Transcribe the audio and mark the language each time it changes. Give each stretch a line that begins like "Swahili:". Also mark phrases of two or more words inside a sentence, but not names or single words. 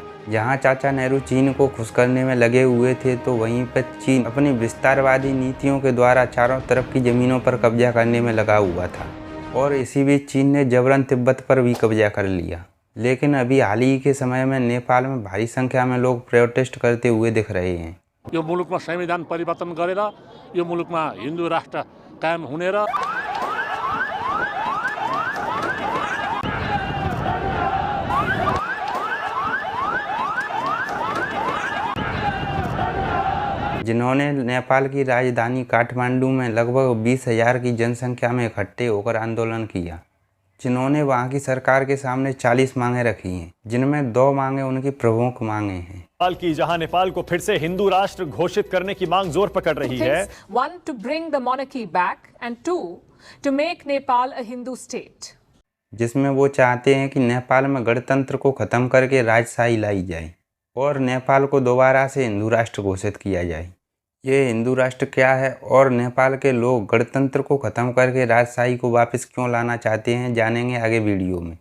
Hindi: जहां चाचा नेहरू चीन को खुश करने में लगे हुए थे, तो वहीं पर चीन अपनी विस्तारवादी नीतियों के द्वारा चारों तरफ की ज़मीनों पर कब्जा करने में लगा हुआ था, और इसी बीच चीन ने जबरन तिब्बत पर भी कब्जा कर लिया। लेकिन अभी हाल ही के समय में नेपाल में भारी संख्या में लोग प्रोटेस्ट करते हुए दिख रहे हैं।
Nepali: यो मुलुकमा संविधान परिवर्तन गरेर यो मुलुकमा हिन्दू राष्ट्र कायम हुने र
Hindi: जिन्होंने नेपाल की राजधानी काठमांडू में लगभग 20,000 की जनसंख्या में इकट्ठे होकर आंदोलन किया, जिन्होंने वहां की सरकार के सामने 40 मांगें रखी हैं, जिनमें 2 मांगें उनकी प्रमुख मांगें हैं। जहां नेपाल को फिर से हिंदू राष्ट्र घोषित करने की मांग जोर पकड़ रही है।
English: 1 to bring the monarchy back and 2 to make Nepal a Hindu state,
Hindi: जिसमें वो चाहते हैं कि नेपाल में गणतंत्र को खत्म करके राजशाही लाई जाए और नेपाल को दोबारा से हिंदू राष्ट्र घोषित किया जाए। ये हिंदू राष्ट्र क्या है और नेपाल के लोग गणतंत्र को ख़त्म करके राजशाही को वापस क्यों लाना चाहते हैं, जानेंगे आगे वीडियो में।